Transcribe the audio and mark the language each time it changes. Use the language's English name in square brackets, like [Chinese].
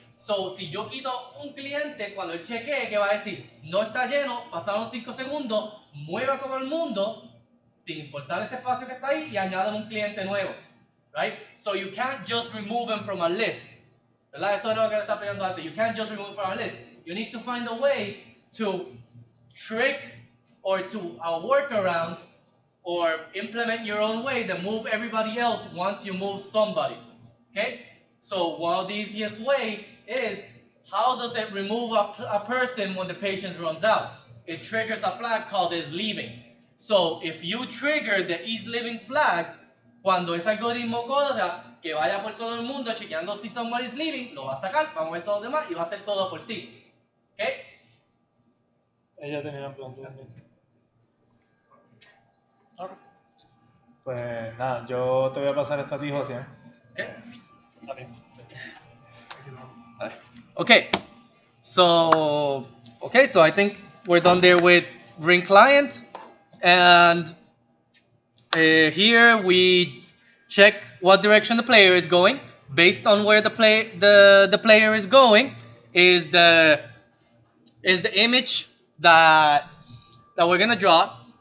[Spanish] So, si yo quito un cliente, cuando él chequee, ¿qué va a decir? No está lleno, pasaron 5 segundos, mueve a todo el mundo, sin importar ese espacio que está ahí, y añade un cliente nuevo. [English] Right? So, you can't just remove them from a list. [Spanish] ¿Verdad? Eso es lo que le está explicando antes. [English] You can't just remove from a list. You need to find a way to trick or to work around or implement your own way to move everybody else once you move somebody. Okay? So one of the easiest way is, how does it remove a person when the patient runs out? It triggers a flag called is leaving. So if you trigger the is leaving flag, [Spanish] cuando ese algoritmo corra, que vaya por todo el mundo chequeando si [English] somebody is leaving, [Spanish] lo va a sacar, vamos a ver todo lo demás y va a hacer todo por ti. [English] Okay? [Spanish] Ella tenía una pregunta también. Ok. Pues nada, yo te voy a pasar esta a ti, José. [English] Okay. [Spanish] A mí. [English] Okay, so I think we're done there with Ring Client, and here we check what direction the player is going. Based on where the player is going, is the image that we're gonna draw.